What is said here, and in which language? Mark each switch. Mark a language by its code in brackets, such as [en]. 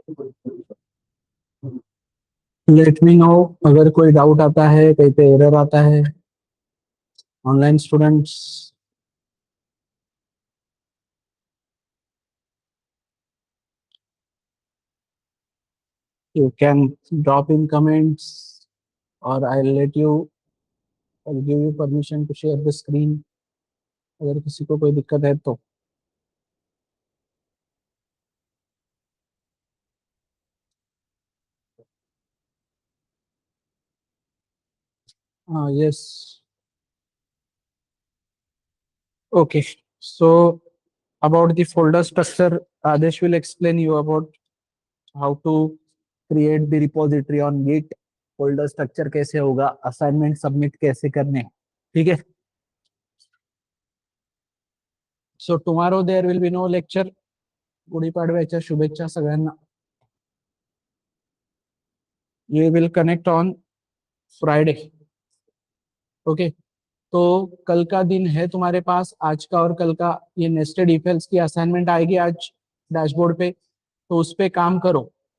[en] let me know [hi] अगर कोई doubt आता है, कहीं पे एरर आता है। [en] online students, you can drop in comments or I'll give you permission to share the screen [hi] अगर किसी को कोई दिक्कत है तो। [en] Yes, okay, so about the folder structure, Adesh will explain you about how to create the repository on Git। [hi] Folder structure कैसे होगा, assignment submit कैसे करने, ठीक है। [en] So tomorrow there will be no lecture. [mr] गुढीपाडव्याच्या शुभेच्छा सगळ्यांना। [en] We will connect on Friday, okay. [hi] तो कल का दिन है तुम्हारे पास, आज का और कल का। ये नेस्टेड इफ एल्स की असाइनमेंट आएगी आज डैशबोर्ड पे, तो उस पे काम करो।